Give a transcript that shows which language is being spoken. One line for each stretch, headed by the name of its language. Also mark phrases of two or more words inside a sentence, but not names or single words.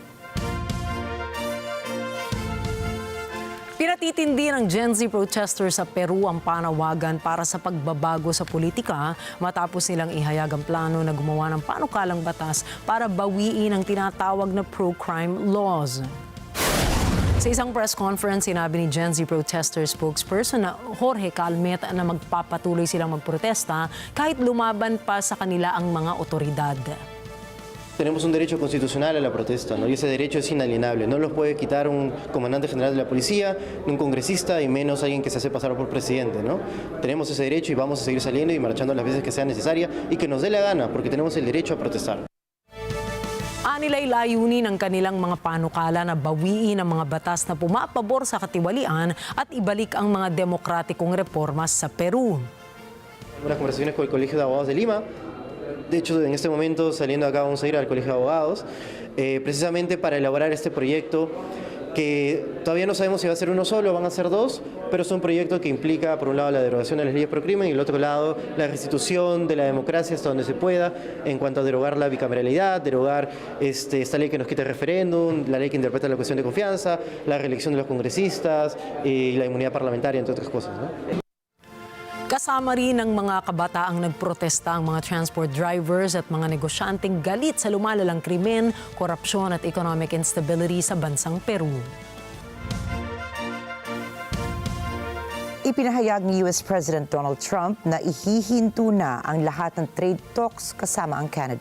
Filipino: Pinatitindi ng
English: Gen Z protesters
Filipino: sa Peru ang panawagan para sa pagbabago sa politika matapos nilang ihayag ang plano na gumawa ng panukalang batas para bawiin ang tinatawag na
English: pro-crime laws.
Filipino: Sa isang
English: press conference,
Filipino: sinabi ni
English: Gen Z protester spokesperson
Filipino: na Jorge Calmet na magpapatuloy silang magprotesta kahit lumaban pa sa kanila ang mga otoridad.
Spanish: Tenemos un derecho constitucional a la protesta, ¿no? Y ese derecho es inalienable. No los puede quitar un comandante general de la policía, un congresista y menos alguien que se hace pasar por presidente, ¿no? Tenemos ese derecho y vamos a seguir saliendo y marchando las veces que sea necesaria y que nos dé la gana, porque tenemos el derecho a protestar.
Filipino: Nila'y layunin ng kanilang mga panukala na bawiin ang mga batas na pumapabor sa katiwalian at ibalik ang mga demokratikong reformas sa Peru.
Spanish: Unas conversaciones con el Colegio de Abogados de Lima. De hecho, en este momento, saliendo acá, vamos a ir al Colegio de Abogados, precisamente para elaborar este proyecto que todavía no sabemos si va a ser uno solo o van a ser dos, pero es un proyecto que implica, por un lado, la derogación de las leyes pro crimen y, por otro lado, la restitución de la democracia hasta donde se pueda en cuanto a derogar la bicameralidad, derogar esta ley que nos quita el referéndum, la ley que interpreta la cuestión de confianza, la reelección de los congresistas y la inmunidad parlamentaria, entre otras cosas, ¿no?
Filipino: Kasama rin ng mga kabataang nagprotesta ang mga
English: transport drivers
Filipino: at mga negosyanteng galit sa lumalalang krimen, korupsyon at
English: economic instability
Filipino: sa bansang Peru. Ipinahayag ni US President Donald Trump na ihihinto na ang lahat ng
English: trade talks
Filipino: kasama ang Canada.